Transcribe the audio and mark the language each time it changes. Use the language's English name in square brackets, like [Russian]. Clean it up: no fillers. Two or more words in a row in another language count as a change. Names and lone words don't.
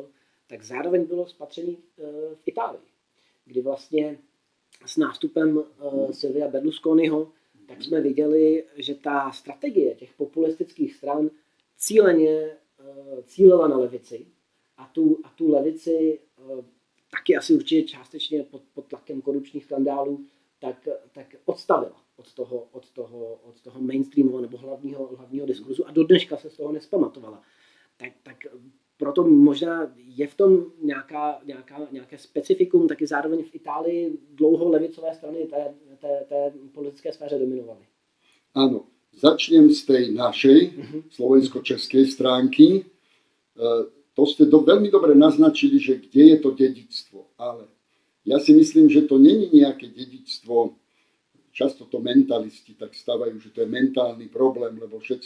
[Czech] tak zároveň bylo spatření v Itálii, kdy vlastně s nástupem Silvia Berlusconiho, tak jsme viděli, že ta strategie těch populistických stran cíleně cílila na levici a tu levici taky asi určitě částečně pod tlakem korupčních skandálů tak odstavila od toho mainstreamového nebo hlavního diskurzu a do dneška se z toho nespamatovala. Tak proto možná je v tom nějaké specifikum, taky zároveň v Itálii dlouho levicové strany té politické sféře dominovaly. [Slovak] Áno, začnem z tej našej slovensko-českej stránky. To ste veľmi dobre naznačili, že kde je to dedičstvo. Ale ja si myslím, že to není nejaké dedičstvo. Často to mentalisti tak stavajú, že to je mentálny problém, lebo všetci...